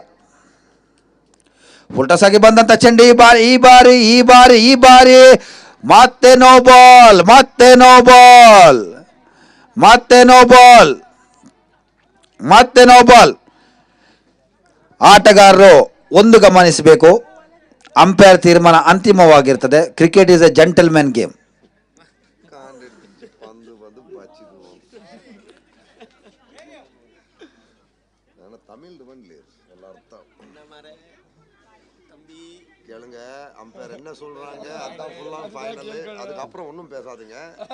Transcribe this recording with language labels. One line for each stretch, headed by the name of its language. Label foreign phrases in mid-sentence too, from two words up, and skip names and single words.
Kannada: ಫುಲ್ಟಸಾಗಿ ಬಂದಂತ ಚೆಂಡು ಈ ಬಾರಿ ಮತ್ತೆ
English: no ball.
Kannada: ಆಟಗಾರರು ಒಂದು ಗಮನಿಸಬೇಕು, ಅಂಪೈರ್ ತೀರ್ಮಾನ ಅಂತಿಮವಾಗಿರ್ತದೆ.
English: cricket is a gentleman game.
Tamil: கேளுங்க, அம்பையர் என்ன சொல்றாங்க அதான்
English: full on final.